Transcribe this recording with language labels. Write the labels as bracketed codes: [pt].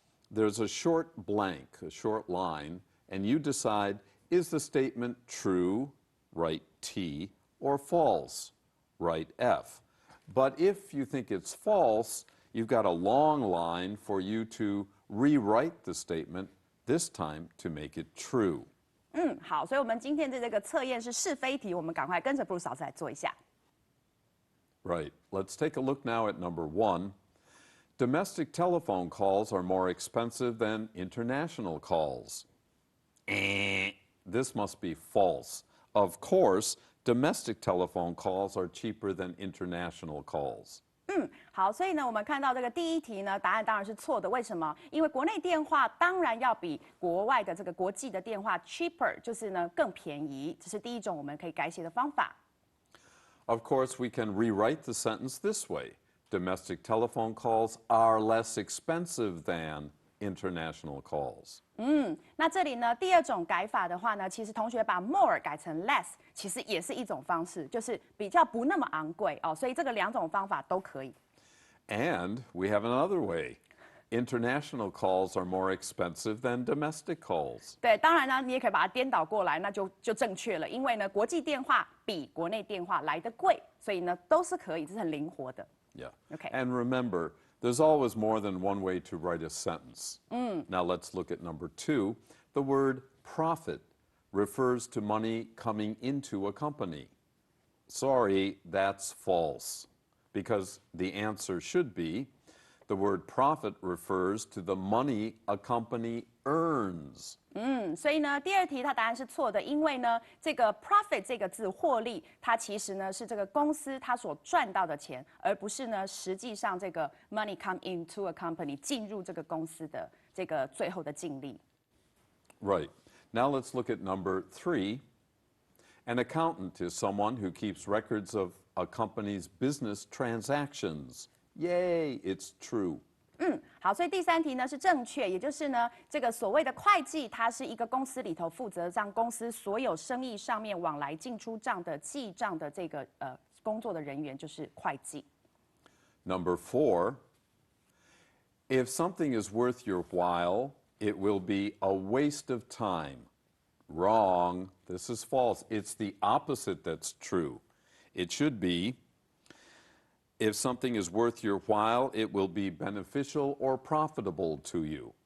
[en] There's a short blank, a short line, and you decide, is the statement true, write T, or false, write F. But if you think it's false, you've got a long line for you to rewrite the statement, this time to make it true. [zh] 好，所以我们今天的这个测验是是非题，我们赶快跟着 Bruce 老师来做一下。 [en] Right. Let's take a look now at number 1. Domestic telephone calls are more expensive than international calls. This must be false. Of course, domestic telephone calls are cheaper than international calls. [zh] 好，所以呢，我们看到这个第一题呢，答案当然是错的。为什么？因为国内电话当然要比国外的这个国际的电话 cheaper， 就是呢更便宜。这是第一种我们可以改写的方法。 [en] Of course, we can rewrite the sentence this way. Domestic telephone calls are less expensive than international calls. [zh] 那这里呢，第二种改法的话呢，其实同学把 more 改成 less， 其实也是一种方式，就是比较不那么昂贵哦。所以这个两种方法都可以。 [en] And we have another way. International calls are more expensive than domestic calls. [zh] 对，当然呢，你也可以把它颠倒过来，那就正确了。因为呢，国际电话比国内电话来得贵，所以呢都是可以，这是很灵活的。 [en] Yeah. Okay. And remember, there's always more than one way to write a sentence. Now let's look at number 2. The word profit refers to money coming into a company. Sorry, that's false. Because the answer should be, the word profit refers to the money a company earns. [zh] 所以呢，第二题它答案是错的，因为呢，这个 profit 这个字获利，它其实呢是这个公司它所赚到的钱，而不是呢实际上这个 [en] money come into a company [zh] 进入这个公司的这个最后的净利。 [en] Right. Now let's look at number 3. An accountant is someone who keeps records of a company's business transactions. Yay, it's true. [zh] 好，所以第三题呢是正确，也就是呢，这个所谓的会计，它是一个公司里头负责让公司所有生意上面往来进出账的记账的这个工作的人员，就是会计。 [en] Number 4. If something is worth your while, it will be a waste of time. Wrong. This is false. It's the opposite that's true. It should be, if something is worth your while, it will be beneficial or profitable to you.